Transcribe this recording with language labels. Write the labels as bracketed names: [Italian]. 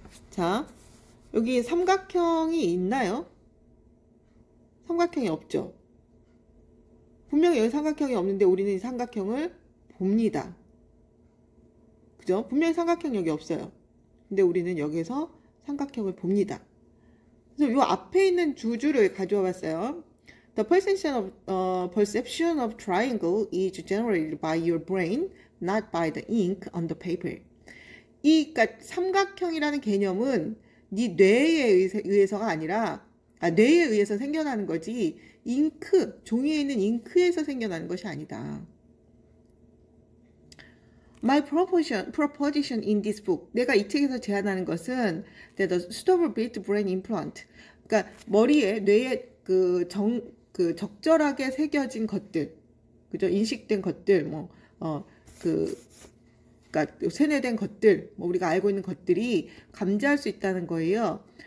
[Korean] 자, 여기 삼각형이 있나요? 삼각형이 없죠. 분명히 여기 삼각형이 없는데 우리는 이 삼각형을 봅니다. 그죠? 분명히 삼각형 여기 없어요. 근데 우리는 여기서 삼각형을 봅니다. 그래서 이 앞에 있는 두 줄을 가져와 봤어요. [English] The perception of triangle is generated by your brain, not by the ink on the paper. [Korean] 그러니까 삼각형이라는 개념은 네 뇌에 의해서가 아니라, 뇌에 의해서 생겨나는 거지, 종이에 있는 잉크에서 생겨나는 것이 아니다. [English] My proposition in this book. [Korean] 내가 이 책에서 제안하는 것은 [English] that the suitable built brain implant. [Korean] 그러니까 뇌에 적절하게 새겨진 것들, 그죠? 인식된 것들, 그러니까 세뇌된 것들, 우리가 알고 있는 것들이 감지할 수 있다는 거예요.